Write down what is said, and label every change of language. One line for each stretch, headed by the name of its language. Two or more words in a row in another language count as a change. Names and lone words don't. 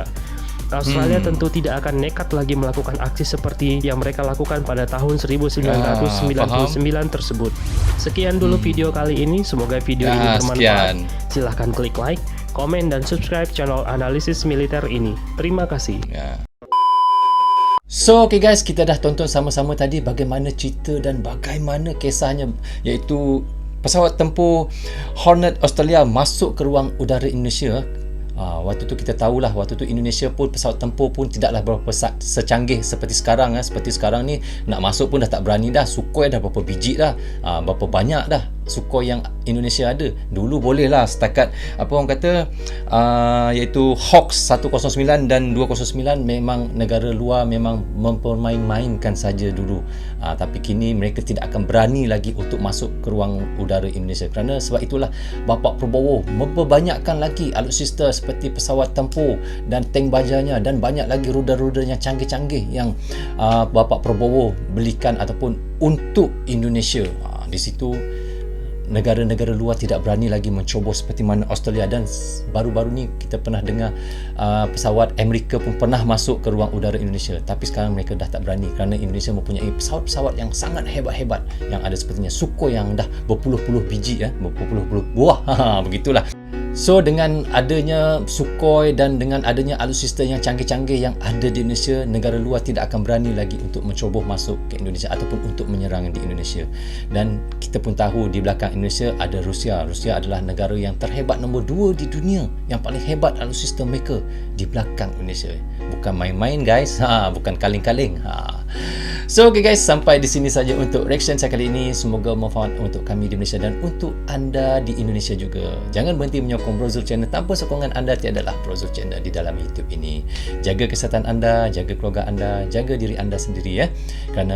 Indonesian: Australia tentu tidak akan nekat lagi melakukan aksi seperti yang mereka lakukan pada tahun 1999 tersebut. Sekian dulu video kali ini, semoga video ini bermanfaat. Silahkan klik like, komen, dan subscribe channel analisis militer ini. Terima kasih.
English: So, okay guys,
Malay: kita dah tonton sama-sama tadi bagaimana cerita dan bagaimana kisahnya, iaitu pesawat tempur Hornet Australia masuk ke ruang udara Indonesia. Waktu tu kita tahulah, waktu tu Indonesia pun pesawat tempur pun tidaklah berapa secanggih seperti sekarang. Seperti sekarang ni nak masuk pun dah tak berani dah. Sukhoi dah berapa biji dah, berapa banyak dah Sukhoi yang Indonesia ada. Dulu boleh lah setakat apa orang kata iaitu Hawks 109 dan 209 memang negara luar memang mempermain-mainkan saja dulu. Tapi kini mereka tidak akan berani lagi untuk masuk ke ruang udara Indonesia. Kerana sebab itulah Bapak Prabowo memperbanyakkan lagi alutsista seperti pesawat tempur dan tank bajanya dan banyak lagi rudal-rudal yang canggih-canggih yang Bapak Prabowo belikan ataupun untuk Indonesia. Di situ negara-negara luar tidak berani lagi mencobos seperti mana Australia, dan baru-baru ni kita pernah dengar pesawat Amerika pun pernah masuk ke ruang udara Indonesia, tapi sekarang mereka dah tak berani kerana Indonesia mempunyai pesawat-pesawat yang sangat hebat-hebat yang ada sepertinya Sukhoi yang dah berpuluh-puluh biji, berpuluh-puluh buah. Begitulah. So dengan adanya Sukhoi dan dengan adanya alutsista yang canggih-canggih yang ada di Indonesia, negara luar tidak akan berani lagi untuk mencuba masuk ke Indonesia ataupun untuk menyerang di Indonesia. Dan kita pun tahu di belakang Indonesia ada Rusia. Rusia adalah negara yang terhebat nombor 2 di dunia, yang paling hebat alutsista mereka di belakang Indonesia. Bukan main-main guys, bukan kaleng-kaleng.
English: So okay guys,
Malay: sampai di sini saja untuk reaction saya kali ini. Semoga bermanfaat untuk kami di Malaysia dan untuk anda di Indonesia juga. Jangan berhenti menyokong Brozul Channel. Tanpa sokongan anda tiadalah Brozul Channel di dalam YouTube ini. Jaga kesihatan anda, jaga keluarga anda, jaga diri anda sendiri ya.